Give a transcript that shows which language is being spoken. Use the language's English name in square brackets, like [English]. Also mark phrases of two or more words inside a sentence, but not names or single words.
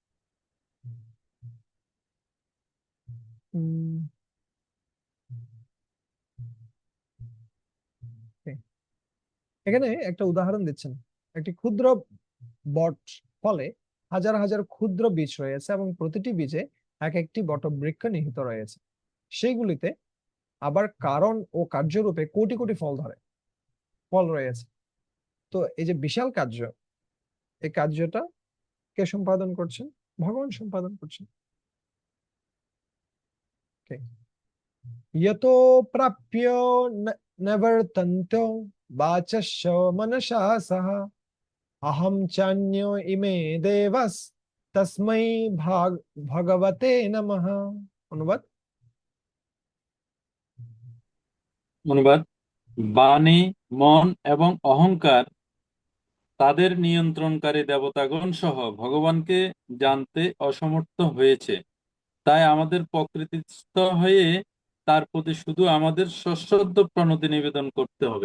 [Bangla] এখানে একটা উদাহরণ দিচ্ছেন, একটি ক্ষুদ্র বট ফলে হাজার হাজার ক্ষুদ্র বীজ রয়েছে এবং প্রতিটি বীজে এক একটি বটবৃক্ষ নিহিত রয়েছে। সেইগুলিতে আবার কারণ ও কার্যরূপে কোটি কোটি ফল রয়েছে। তো এই যে বিশাল কার্য, এই কার্যটা কে সম্পাদন করছেন? ভগবান সম্পাদন করছেন। Okay. [Sanskrit] यतो प्राप्यो नवर्तन्तो वाचस्व मनसा सह अहम चान्यो इमे देवस तस्मै भगवते नमः। [Bangla] অনুবাদ। অনুবাদ: বাণী, মন এবং অহংকার তাদের নিয়ন্ত্রণকারী দেবতাগণ সহ ভগবানকে জানতে অসমর্থ হয়েছে। তাই আমাদের প্রকৃতিস্থ হয়ে তার প্রতি শুধু আমাদের সশ্রদ্ধ প্রণতি নিবেদন করতে হবে।